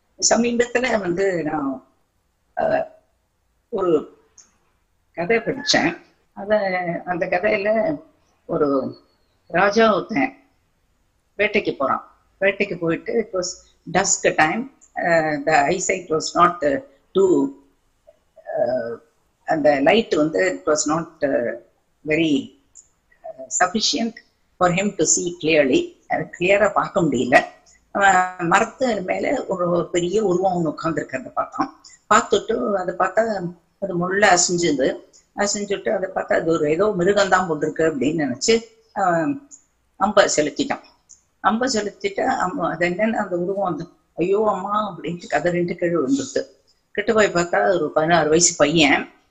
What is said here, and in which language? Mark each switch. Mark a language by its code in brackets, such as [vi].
[ta] சமீபத்துல நான் ஒரு கதை படிச்சேன். அந்த கதையில ஒரு ராஜா ஒருத்தன் வேட்டைக்கு போறான். வேட்டைக்கு போயிட்டு [en] It was dusk time. the eyesight was not too [ta] அந்த light [en] it was not very sufficient for him to see clearly. [ta] கிளியரா பார்க்க முடியல. மரத்து மேல ஒரு பெரிய உருவம் ஒண்ணு உட்கார்ந்து இருக்கிறத பார்த்தான். பார்த்துட்டு அதை பார்த்தா அது முள்ள அசிஞ்சுட்டு அதை பார்த்தா அது ஒரு ஏதோ மிருகம்தான் போட்டிருக்கு அப்படின்னு நினைச்சு அம்ப செலுத்திட்டான். அம்ப செலுத்திட்டு அது என்னன்னு அந்த உருவம் ஐயோ அம்மா அப்படின்ட்டு கதறிட்டு கீழே விழுந்துட்டு கிட்ட போய் பார்த்தா ஒரு 16 வயசு பையன்.